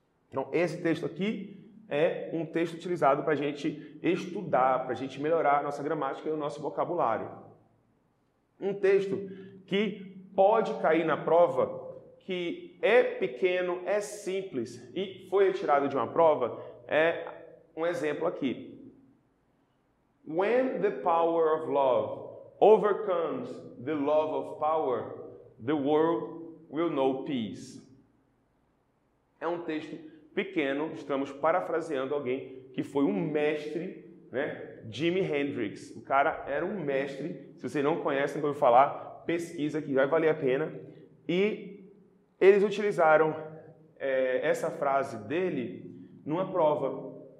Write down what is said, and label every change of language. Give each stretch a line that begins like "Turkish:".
Portuguese: Então, esse texto aqui é um texto utilizado para a gente estudar, para a gente melhorar a nossa gramática e o nosso vocabulário. Um texto que pode cair na prova, que é pequeno, é simples e foi retirado de uma prova, é um exemplo aqui.
English: When the power of love overcomes the love of power, the world will know peace.
Portuguese: É um texto pequeno, estamos parafraseando alguém que foi um mestre né? Jimi Hendrix. O cara era um mestre. Se você não conhece, não ouviu falar, pesquisa que vai valer a pena. E eles utilizaram essa frase dele numa prova.